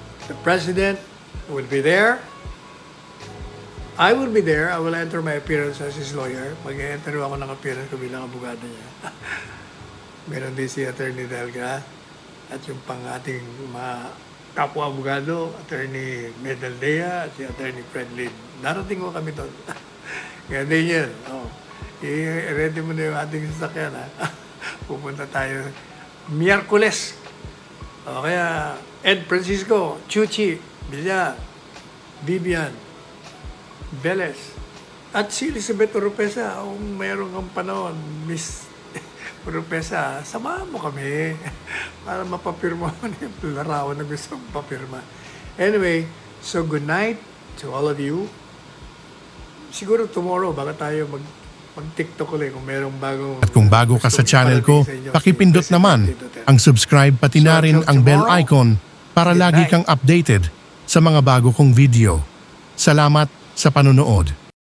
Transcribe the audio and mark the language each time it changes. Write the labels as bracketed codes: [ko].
[en] The President will be there. I will be there. I will enter my appearance as his lawyer. [tl] Mag-enter ako ng appearance ko bilang abogado niya. Meron din si Attorney Delga at yung pang ating mga kapwa-abogado, Attorney Medaldea at si Attorney Fred Lin. Darating ko kami doon. Kaya din yan. I-ready mo na yung ating sasakyan. Pupunta tayo Miyerkules. Kaya Ed Francisco, Chuchi, Villar, Vivian, Velez, at si Elizabeth Oropesa, kung mayroon kang panahon, Miss Oropesa, samahan mo kami para mapapirma mo na yung larawan na gusto mong papirma. [en] Anyway, so good night to all of you. [tl] Siguro tomorrow, baka tayo mag-TikTok ulit kung mayroong bagong... At kung bago ka sa channel ko, pakipindot naman ang subscribe pati na rin ang bell icon para lagi kang updated sa mga bago kong video. Salamat sa panonood.